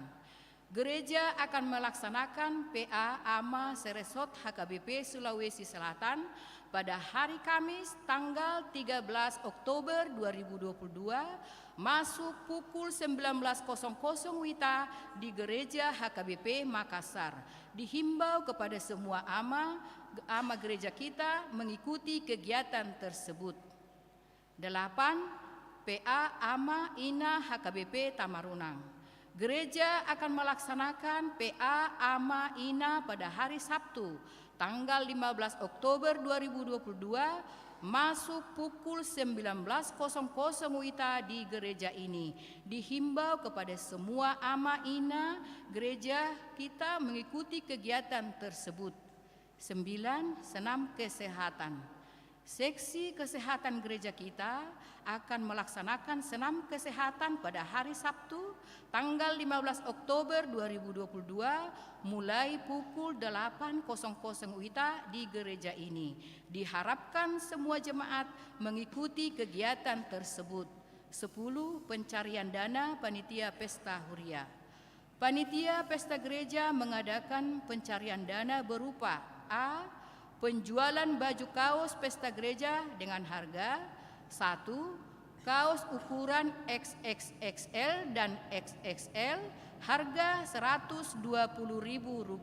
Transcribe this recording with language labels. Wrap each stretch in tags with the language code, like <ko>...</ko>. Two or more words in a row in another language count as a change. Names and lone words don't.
<id>Gereja akan melaksanakan PA Ama Seresot HKBP Sulawesi Selatan pada hari Kamis tanggal 13 Oktober 2022 masuk pukul 19.00 WITA di Gereja HKBP Makassar. Dihimbau kepada semua ama gereja kita mengikuti kegiatan tersebut. 8. PA Ama Ina HKBP Tamarunang. Gereja akan melaksanakan PA Ama Ina pada hari Sabtu tanggal 15 Oktober 2022 masuk pukul 19.00 WITA di gereja ini. Dihimbau kepada semua ama ina gereja kita mengikuti kegiatan tersebut. 9. Senam kesehatan. Seksi kesehatan gereja kita akan melaksanakan senam kesehatan pada hari Sabtu tanggal 15 Oktober 2022 mulai pukul 8.00 WITA di gereja ini. Diharapkan semua jemaat mengikuti kegiatan tersebut. 10. Pencarian dana panitia pesta huria. Panitia pesta gereja mengadakan pencarian dana berupa A. Penjualan baju kaos pesta gereja dengan harga 1. Kaos ukuran XXXL dan XXL harga Rp120.000.</id>